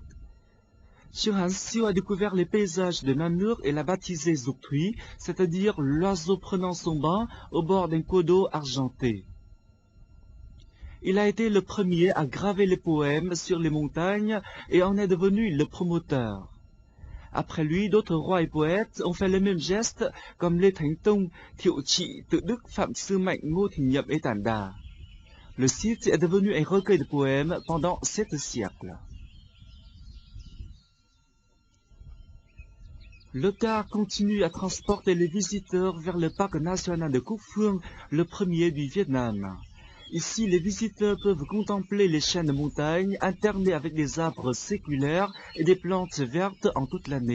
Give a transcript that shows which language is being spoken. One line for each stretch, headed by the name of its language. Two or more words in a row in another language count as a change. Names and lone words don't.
French: Qinghan Xiu a découvert les paysages de Nannur et l'a baptisé Zuktui, c'est-à-dire l'oiseau prenant son bain au bord d'un cours d'eau argenté. Il a été le premier à graver les poèmes sur les montagnes et en est devenu le promoteur. Après lui, d'autres rois et poètes ont fait le même geste, comme Lê Thánh Tông, Thiệu Trị, Tự Đức, Phạm Sư Mạnh, Ngô Thì Nhậm et Tản-Đà. Le site est devenu un recueil de poèmes pendant 7 siècles. Le car continue à transporter les visiteurs vers le parc national de Cúc Phương, le premier du Vietnam. Ici, les visiteurs peuvent contempler les chaînes de montagnes alternées avec des arbres séculaires et des plantes vertes en toute l'année.